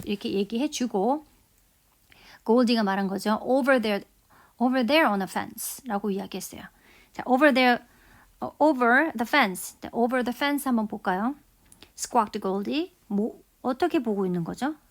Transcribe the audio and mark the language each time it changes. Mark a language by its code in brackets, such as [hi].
[ko] 이렇게 얘기해주고 Goldie가 말한 거죠. [en] Over there on a fence [ko] 라고 이야기했어요. [en] 자, over the fence. [ko] 네, [en] over the fence [ko] 한번 볼까요? [en] Squawked Goldie. [ko] 뭐 어떻게 보고 있는 거죠?